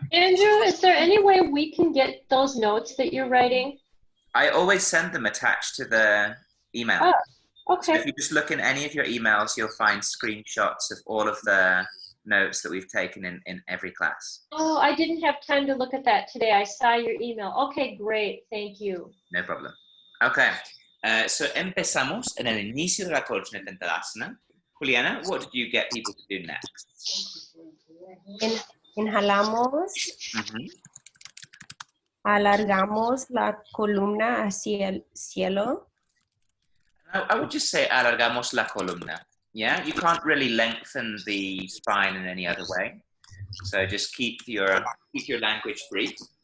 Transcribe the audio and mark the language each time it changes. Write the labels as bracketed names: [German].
[English] Andrew, is there any way we can get those notes that you're writing? I always send them attached to the email. Oh, okay. So if you just look in any of your emails, you'll find screenshots of all of the notes that we've taken in every class. Oh, I didn't have time to look at that today. I saw your email. Okay, great. Thank you. No problem. Okay. [Spanish] So empezamos en el inicio de la colchoneta en Tadasana. [English] Juliana, what did you get people to do next? [Spanish] Inhalamos. Mm-hmm. Alargamos la columna hacia el cielo. [English] I would just say [Spanish] alargamos la columna. [English] Yeah, you can't really lengthen the spine in any other way. So just keep your language brief.